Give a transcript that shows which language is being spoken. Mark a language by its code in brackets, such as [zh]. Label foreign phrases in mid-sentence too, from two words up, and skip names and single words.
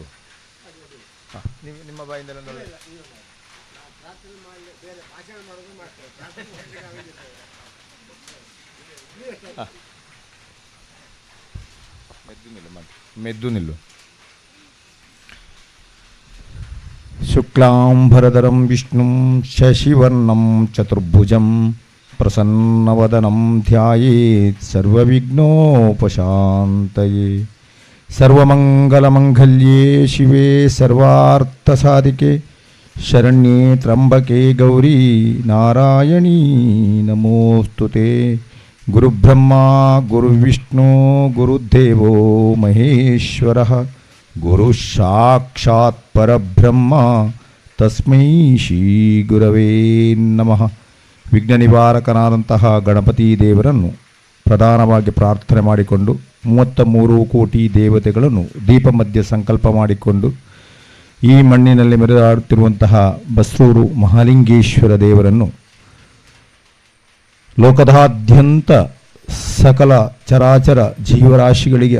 [kn] ನಿಮ್ಮ ಬಾಯಿಂದಲೇ ಮೆದ್ದು ನಿಲ್ಲು. [sa] ಶುಕ್ಲಾಂಬರಧರಂ ವಿಷ್ಣುಂ ಶಶಿವರ್ಣಂ ಚತುರ್ಭುಜಂ ಪ್ರಸನ್ನವದನಂ ಧ್ಯಾಯೇತ್ ಸರ್ವವಿಘ್ನೋಪಶಾಂತಯೇ. ಸರ್ವಮಂಗಲಮಂಗಲ್ಯೇ ಶಿವೆ ಸರ್ವಾರ್ಥಸಾಧಿಕೆ ಶರಣ್ಯೇ ತ್ರ್ಯಂಬಕೆ ಗೌರಿ ನಾರಾಯಣೀ ನಮೋಸ್ತುತೆ. ಗುರುಬ್ರಹ್ಮ ಗುರುವಿಷ್ಣು ಗುರುದೇವೋ ಮಹೇಶ್ವರಃ ಗುರು ಸಾಕ್ಷಾತ್ ಪರಬ್ರಹ್ಮ ತಸ್ಮೈ ಶ್ರೀ ಗುರವೇ ನಮಃ. [kn] ವಿಘ್ನ ನಿವಾರಕನಾದಂತಹ ಗಣಪತಿ ದೇವರನ್ನು ಪ್ರಧಾನವಾಗಿ ಪ್ರಾರ್ಥನೆ ಮಾಡಿಕೊಂಡು 33 ಕೋಟಿ ದೇವತೆಗಳನ್ನು ದೀಪ ಮಧ್ಯೆ ಸಂಕಲ್ಪ ಮಾಡಿಕೊಂಡು ಈ ಮಣ್ಣಿನಲ್ಲಿ ಮೆರೆದಾಡುತ್ತಿರುವಂತಹ ಬಸ್ರೂರು ಮಹಾಲಿಂಗೇಶ್ವರ ದೇವರನ್ನು ಲೋಕದಾದ್ಯಂತ ಸಕಲ ಚರಾಚರ ಜೀವರಾಶಿಗಳಿಗೆ